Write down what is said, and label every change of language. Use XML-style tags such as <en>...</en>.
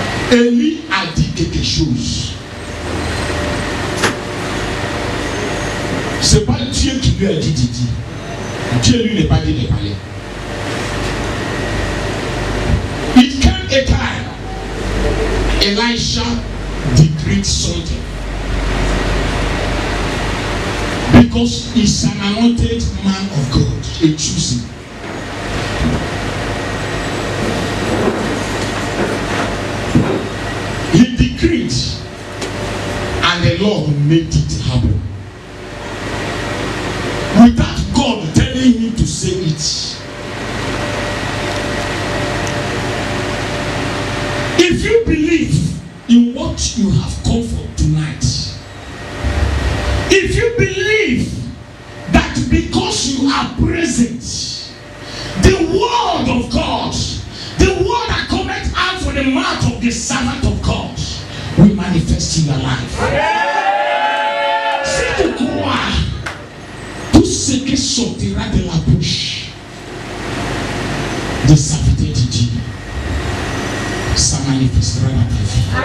<fr>Élie a dit quelque chose. C'est pas Dieu qui lui a dit de dire. Dieu lui n'est pas dit de parler.</fr> <en>It came a time Elisha decreed something. Because he's an anointed man of God, a choosing. He decreed, and the Lord made it happen. Without God telling him to say it. If you believe in what you have come for tonight, if you believe that because you are present, the word of God, the word that cometh out from the mouth of the servant of God, will manifest in your life.</en> <fr>Si tu crois, tout ce qui sortira de la bouche des serviteurs de Dieu, ça manifestera dans ta vie.</fr>